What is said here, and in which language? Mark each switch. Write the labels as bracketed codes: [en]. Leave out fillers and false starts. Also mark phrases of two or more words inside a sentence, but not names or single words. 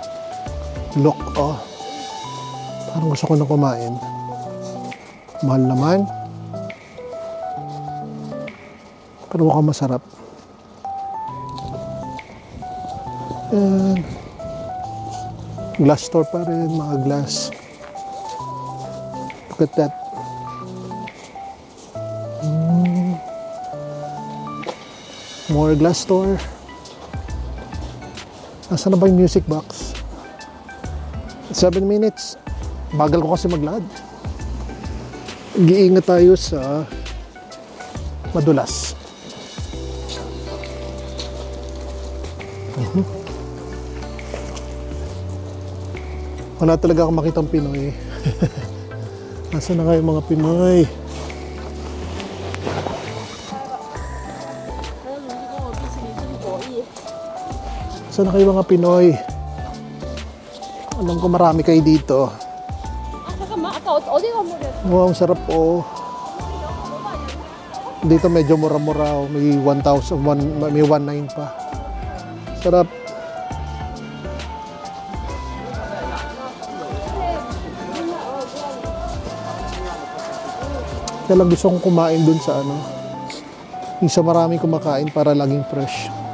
[tl] Look, parang gusto ko na kumain. Mahal naman. Pero mukhang masarap. [en] And glass store [tl] pa rin, mga glass. [en] Look at that. More glass store. [tl] Nasaan na ba yung music box? 7 minutes. Bagal ko kasi maglakad. Giingat tayo sa madulas. Wala talaga akong makitang Pinoy. Nasaan na kayo mga Pinoy? Nasaan na kayo mga Pinoy? Alam ko marami kayo dito. [ko] 잠깐만, 아까 어디가 물이었어? [tl] Wow, ang sarap po. Dito medyo mura-mura. May 1,000, may 1,900 pa. Sarap. Kaya lang gusto kong kumain dun sa yung sa maraming kumakain para laging fresh.